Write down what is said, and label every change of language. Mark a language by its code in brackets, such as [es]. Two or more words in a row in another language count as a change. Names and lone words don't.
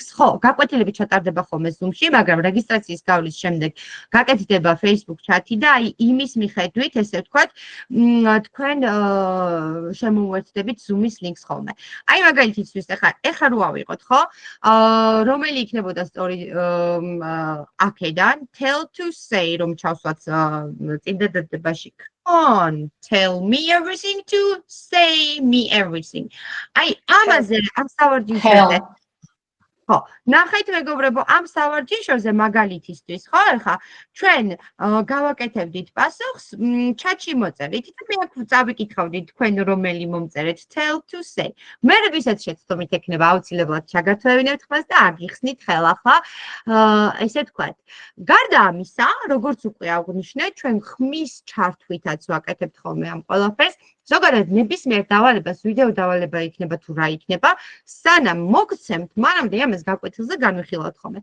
[ka] ხო, გაკვეთილები ჩატარდება ხოლმე Zoom-ში, მაგრამ რეგისტრაციის გავლის შემდეგ გაკეთდება Facebook chat-ი და აი იმის მიხედვით, ესე ვთქვათ, თქვენ შემოუერთდებით Zoom-ის links ხოლმე. აი მაგალითისთვის ეხლა რო ავიღოთ, ხო? რომელი იქნებოდა story აქედან [en] tell to say [ka] რომ ჩავსვათ წინდადებაში [en] on tell me everything to say me everything. [ka] აი ამაზე ამ სავარჯიშოზე ხო, ნახეთ მეგობრებო, ამ სავარჯიშოზე მაგალითისთვის, ხო, ახლა ჩვენ გავაკეთებდით პასუხს, ჩატში მოწერით და მე აქ წავიკითხავდით თქვენ რომელი მომწერეთ [en] tell to say. [ka] მე ვისაც შეცდომით ექნება აუცილებლად ჩაგათვლევინებთ ხმას და აგიხსნით ხელახლა, ესე ვთქვათ. გარდა ამისა, როგორც უკვე აღვნიშნე, ჩვენ ხმის ჩართვითაც ვაკეთებთ ხოლმე ამ ყველაფერს. ზოგადად ნებისმიერ დავალებას, ვიდეო დავალება იქნება თუ რა იქნება, სანამ მოგცემთ, მანამდე ამას გაკვეთილზე განვიხილავთ ხოლმე.